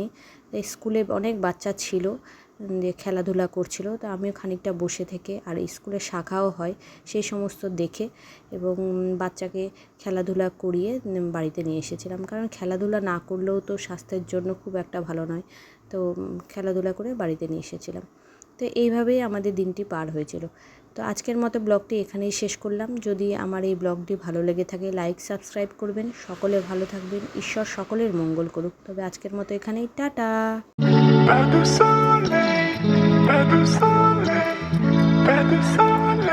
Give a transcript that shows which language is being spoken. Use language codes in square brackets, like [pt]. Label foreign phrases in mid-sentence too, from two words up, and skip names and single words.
[bn] স্কুলে অনেক বাচ্চা ছিল যে খেলাধুলা করছিল, তো আমিও খানিকটা বসে থেকে, আর স্কুলে শাখাও হয়, সেই সমস্ত দেখে এবং বাচ্চাকে খেলাধুলা করিয়ে বাড়িতে নিয়ে এসেছিলাম, কারণ খেলাধুলা না করলেও তো স্বাস্থ্যের জন্য খুব একটা ভালো নয়। তো খেলাধুলা করে বাড়িতে নিয়ে এসেছিলাম। তো এইভাবেই আমাদের দিনটি পার হয়েছিল। তো আজকের মতো ব্লগটি এখানেই শেষ করলাম। যদি আমার এই ব্লগটি ভালো লেগে থাকে, লাইক সাবস্ক্রাইব করবেন। সকলে ভালো থাকবেন, ঈশ্বর সকলের মঙ্গল করুক। তবে আজকের মতো এখানেই টাটা। [fr] Pas de soleil, pas de soleil, pas de soleil.